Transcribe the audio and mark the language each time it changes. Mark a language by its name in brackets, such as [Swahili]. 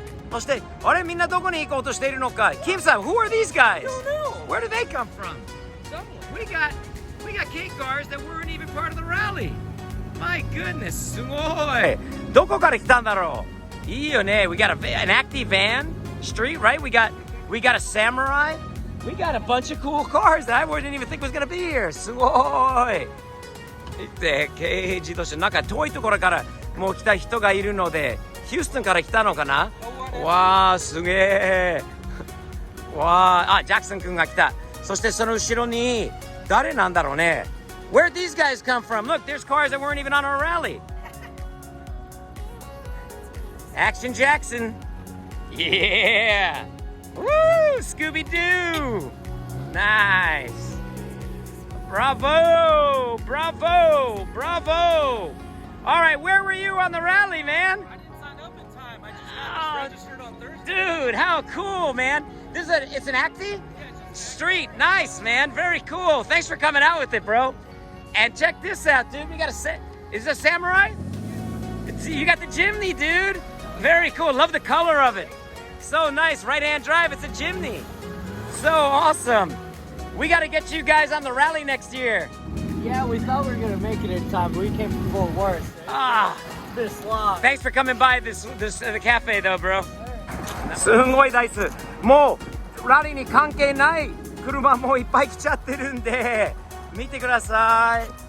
[Japanese] そしてあれみんなどこに行こうとしているのか。 [English] キムさん、who are these guys? Where do they come from? We got K cars that weren't even part of the rally. My goodness, [Japanese] すごい。どこから来たんだろう。いいよね。 [English] We got an active van street, right? We got a Samurai. We got a bunch of cool cars that I wouldn't even think was gonna be here. [Japanese] すごい。で、軽自動車なんか遠いところからもう来た人がいるので、ヒューストンから来たのかな。わーすげえ。わー、あ、ジャクソン君が来た。そしてその後ろに誰なんだろうね。 [English] Where'd these guys come from? Look, there's cars that weren't even on our rally. Action Jackson. Yeah. Woo! Scooby-Doo. Nice. Bravo! Bravo! Bravo! All right, where were you on the rally, man? I didn't sign up in time. I just got registered on Thursday. Dude, how cool, man. It's an Acti street. Nice, man. Very cool. Thanks for coming out with it, bro. And check this out, dude. We got is it a Samurai? You got the Jimny, dude. Very cool. Love the color of it. So nice. Right-hand drive. It's a Jimny. So awesome. We got to get you guys on the rally next year. Yeah, we thought we were gonna make it in time, but we came from Fort Worth. Ah, This long. thanks for coming by the cafe though, bro. [Japanese] すんごいダイス。もうラリーに関係ない車もいっぱい来ちゃってるんで、見てください。